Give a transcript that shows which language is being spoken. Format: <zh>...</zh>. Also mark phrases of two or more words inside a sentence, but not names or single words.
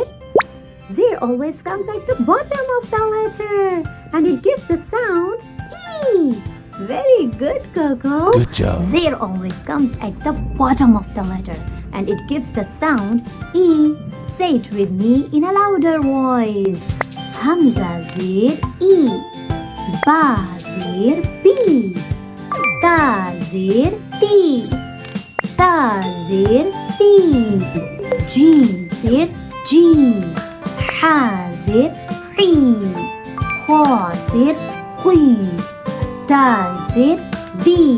<en>Zir always comes at the bottom of the letter and it gives the sound E. Very good, Cocco. Good job. Zir always comes at the bottom of the letter and it gives the sound E. Say it with me in a louder voice. Hamza Zir E. Ba Zir B. Ta Zir T. Ta Zir T. Jim Zir G. Ha Zir Hi. Kha Zir Hui. Da Zir D.</en>